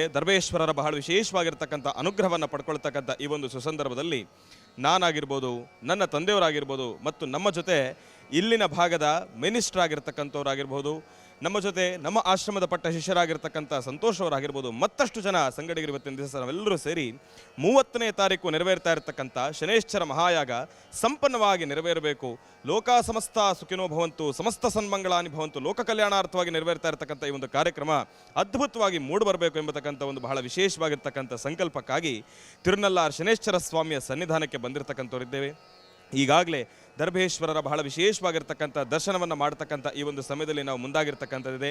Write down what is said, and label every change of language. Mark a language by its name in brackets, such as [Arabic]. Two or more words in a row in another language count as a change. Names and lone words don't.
[Kannada] ದರ್ಬೇಶ್ವರರ ಬಹಳ ವಿಶೇಷವಾಗಿರ್ತಕ್ಕಂಥ ಅನುಗ್ರಹವನ್ನು ಪಡ್ಕೊಳ್ತಕ್ಕಂಥ ಈ ಒಂದು ಸುಸಂದರ್ಭದಲ್ಲಿ ನಾನಾಗಿರ್ಬೋದು, ನನ್ನ ತಂದೆಯವರಾಗಿರ್ಬೋದು, ಮತ್ತು ನಮ್ಮ ಜೊತೆ ಇಲ್ಲಿನ ಭಾಗದ ಮಿನಿಸ್ಟರ್ ಆಗಿರ್ತಕ್ಕಂಥವ್ರಾಗಿರ್ಬೋದು, ನಮ್ಮ ಜೊತೆ ನಮ್ಮ ಆಶ್ರಮದ ಪಟ್ಟ ಶಿಷ್ಯರಾಗಿರ್ತಕ್ಕಂಥ ಸಂತೋಷ್ ಅವರಾಗಿರ್ಬೋದು, ಮತ್ತಷ್ಟು ಜನ ಸಂಗಡಿಗರು ಇವತ್ತಿನ ದಿವಸ ನಾವೆಲ್ಲರೂ ಸೇರಿ 30ನೇ ತಾರೀಕು ನೆರವೇರ್ತಾ ಇರತಕ್ಕಂಥ ಶನೇಶ್ವರ ಮಹಾಯಾಗ ಸಂಪನ್ನವಾಗಿ ನೆರವೇರಬೇಕು. [Sanskrit] ಲೋಕ ಸಮಸ್ತ ಸುಖಿನೋ ಭವಂತು, ಸಮಸ್ತ ಸನ್ಮಂಗಳಾನಿ ಭವಂತು, [Kannada] ಲೋಕ ಕಲ್ಯಾಣಾರ್ಥವಾಗಿ ನೆರವೇರ್ತಾ ಇರತಕ್ಕಂಥ ಈ ಒಂದು ಕಾರ್ಯಕ್ರಮ ಅದ್ಭುತವಾಗಿ ಮೂಡಿಬರಬೇಕು ಎಂಬತಕ್ಕಂಥ ಒಂದು ಬಹಳ ವಿಶೇಷವಾಗಿರ್ತಕ್ಕಂಥ ಸಂಕಲ್ಪಕ್ಕಾಗಿ ತಿರುನಲ್ಲಾರ್ ಶನೇಶ್ವರ ಸ್ವಾಮಿಯ ಸನ್ನಿಧಾನಕ್ಕೆ ಬಂದಿರತಕ್ಕಂಥವರಿದ್ದೇವೆ. ಈಗಾಗಲೇ ದರ್ಬೇಶ್ವರರ ಬಹಳ ವಿಶೇಷವಾಗಿರ್ತಕ್ಕಂಥ ದರ್ಶನವನ್ನು ಮಾಡತಕ್ಕಂಥ ಈ ಒಂದು ಸಮಯದಲ್ಲಿ ನಾವು ಮುಂದಾಗಿರ್ತಕ್ಕಂಥದ್ದಿದೆ.